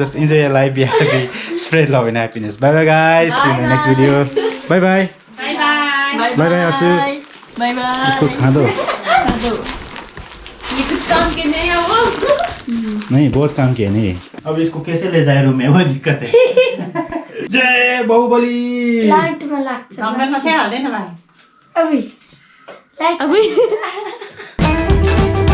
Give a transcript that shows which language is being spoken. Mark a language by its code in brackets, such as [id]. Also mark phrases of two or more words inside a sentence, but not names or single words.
[en] just enjoy your life, be happy, spread love and happiness. bye bye guys, see you in next video. bye bye bye bye आसु, bye bye. [hi] इसको खा दो। ये कुछ काम के नहीं है वो। नहीं बहुत काम किया नहीं। अब इसको कैसे ले जाए रूम में, वो दिक्कत है। जय बाहुबली। [ne] लाइटमा लाग्छ। ढङ्गरमा चाहिँ हाल्दैन भाइ। [hi] अभी लाइट अभी